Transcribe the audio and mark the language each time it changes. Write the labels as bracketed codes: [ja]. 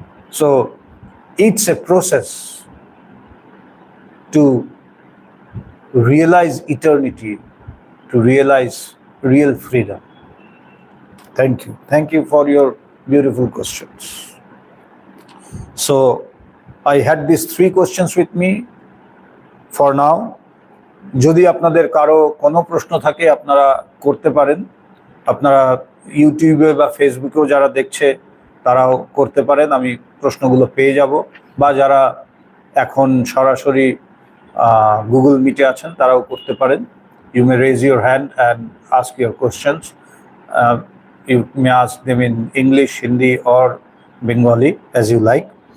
[en] So it's a process to realize eternity, to realize real freedom. Thank you. Thank you for your beautiful questions. So I had these 3 questions with me for now. [bn] যদি আপনাদের কারো কোনো প্রশ্ন থাকে আপনারা করতে পারেন। আপনারা ইউটিউবে বা ফেসবুকেও যারা দেখছে তারাও করতে পারেন, আমি প্রশ্নগুলো পেয়ে যাব। বা যারা এখন সরাসরি গুগল মিটে আছেন তারাও করতে পারেন। [en] You may raise your hand and ask your questions. You may ask them in English, Hindi or Bengali as you like.